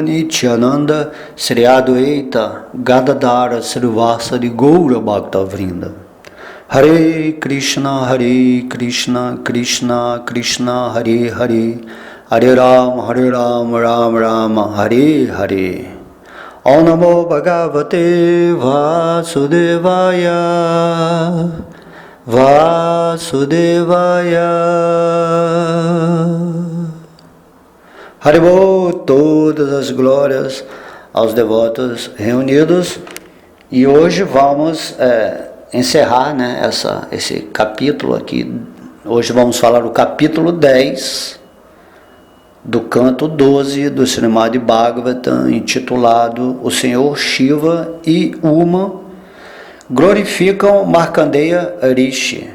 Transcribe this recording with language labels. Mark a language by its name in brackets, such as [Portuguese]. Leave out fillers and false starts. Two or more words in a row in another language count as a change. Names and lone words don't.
[Sanskrit] नित्यानन्द श्री अद्वैत गदाधर श्रीवासरि गौर भक्त वृन्द हरे कृष्ण कृष्ण कृष्ण हरे हरे हरे राम राम हरे हरे ओम् नमो भगवते वासुदेवाय हरिबोल, [Portuguese] todas as glórias aos devotos reunidos. E hoje vamos encerrar, né, esse capítulo aqui. Hoje vamos falar do capítulo 10 do canto 12 do Srimad Bhagavatam, intitulado O Senhor Shiva e Uma glorificam Markandeya Rishi.